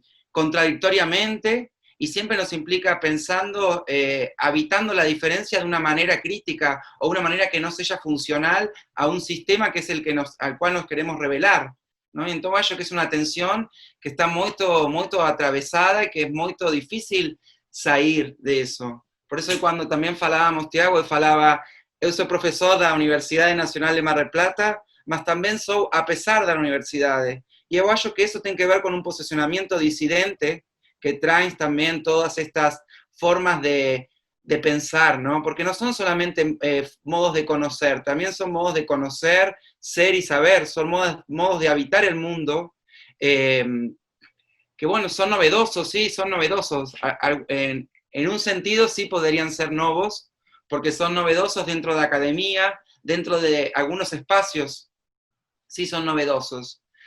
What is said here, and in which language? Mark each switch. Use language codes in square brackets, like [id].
[es] contradictoriamente, y siempre nos implica pensando, habitando la diferencia de una manera crítica o una manera que no sea funcional a un sistema que es al cual nos queremos revelar, ¿no? Y entonces yo que es una tensión que está muy atravesada y que es muy difícil salir de eso. [pt] Por isso, quando também falávamos, Tiago, eu falava, eu sou professor da Universidade Nacional de Mar del Plata, mas também sou apesar da universidade. E eu acho que isso tem que ver com um posicionamento dissidente que traz também todas estas formas de pensar, ¿no? [es] Porque no son solamente modos de conocer, también son modos de conocer, ser y saber, son modos de habitar el mundo, que bueno, son novedosos, sí, son novedosos. En un sentido sí podrían ser novos, porque son novedosos dentro de la academia, dentro de algunos espacios, sí son novedosos.